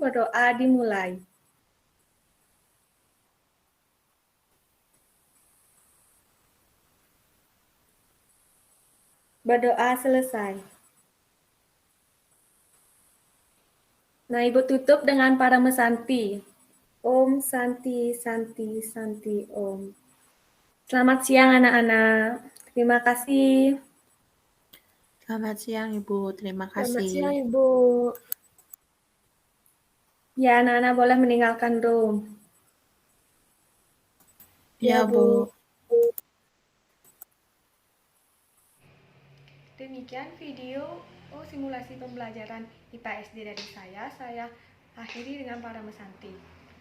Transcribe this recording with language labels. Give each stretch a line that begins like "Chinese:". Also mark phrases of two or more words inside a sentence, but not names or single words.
Indonesian: Berdoa dimulai. Berdoa selesai. Nah, Ibu tutup dengan Parama Santi.
Sanskrit: Om Santi, Santi, Santi, Om.
Indonesian: Selamat siang anak-anak. Terima kasih. Selamat siang, Ibu. Terima Selamat siang, kasih. Ibu. Ya, anak-anak boleh meninggalkan room. Ya, Bu. Demikian video simulasi pembelajaran IPA SD dari saya akhiri dengan Parama Santi.